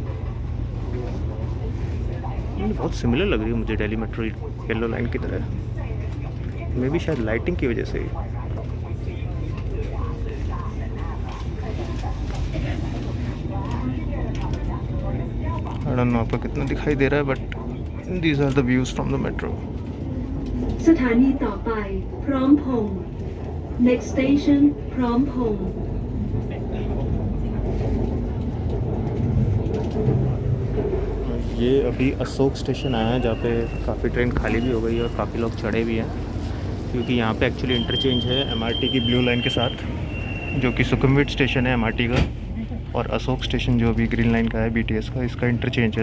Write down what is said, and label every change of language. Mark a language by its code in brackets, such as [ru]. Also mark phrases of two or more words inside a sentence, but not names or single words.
[hi] बहुत सिमिलर लग रही है मुझे दिल्ली मेट्रो येलो लाइन की तरह। मे भी शायद लाइटिंग की वजह से ही। [en] I don't know [hi] आपको कितना दिखाई दे रहा है, [en] but these are the views from the metro. [th] สถานีต่อไปพร้อมพงษ์ [en] Next station [th] พร้อมพงษ์ [hi] ये अभी अशोक स्टेशन आया है, जहाँ पे काफ़ी ट्रेन खाली भी हो गई है और काफ़ी लोग चढ़े भी हैं, क्योंकि यहाँ पे एक्चुअली इंटरचेंज है MRT की ब्लू लाइन के साथ, जो कि सुखमविट स्टेशन है MRT का, और अशोक स्टेशन जो अभी ग्रीन लाइन का है BTS का, इसका इंटरचेंज है।